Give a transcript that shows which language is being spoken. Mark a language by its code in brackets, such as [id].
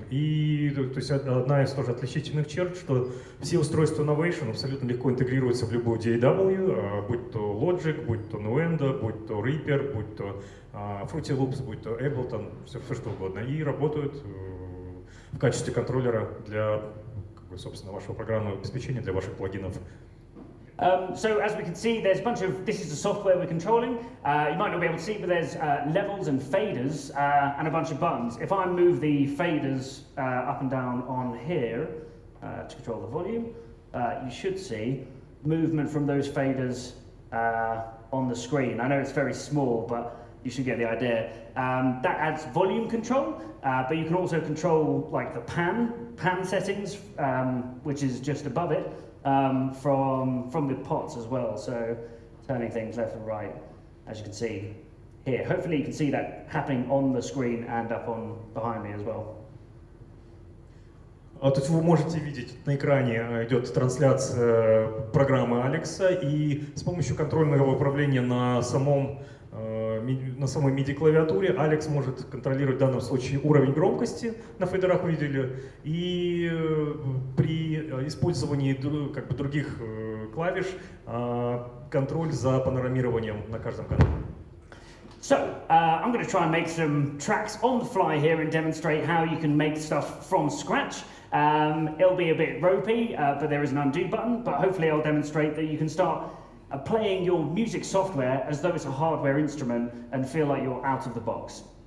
[ru] И то есть одна из тоже отличительных черт, что все устройства Novation абсолютно легко интегрируются в любую DAW, будь то Logic, будь то Nuendo, будь то Reaper, будь то Fruity Loops, будь то Ableton, все что угодно, и работают в качестве контроллера для, собственно, вашего программного обеспечения, для ваших плагинов. [en] So as we can see, there's a bunch of, this is the software we're controlling. You might not be able to see, but there's levels and faders and a bunch of buttons. If I move the faders up and down on here to control the volume, you should see movement from those faders on the screen. I know it's very small, but you should get the idea. That adds volume control, but you can also control like the pan settings, which is just above it, from the pots as well. So turning things left and right, as you can see here. Hopefully you can see that happening on the screen and up on behind me as well. [ru] То есть вы можете видеть, на экране идет трансляция программы Алекса, и с помощью контрольного управления на самой MIDI-клавиатуре Алекс может контролировать в данном случае уровень громкости, на фейдерах увидели, и при использовании других клавиш контроль за панорамированием на каждом канале. [en] So, I'm going to try and make some tracks on the fly here and demonstrate how you can make stuff from scratch. It'll be a bit ropey, but there is an undo button, but hopefully I'll demonstrate that you can start playing your music software as though it's a hardware instrument and feel like you're out of the box.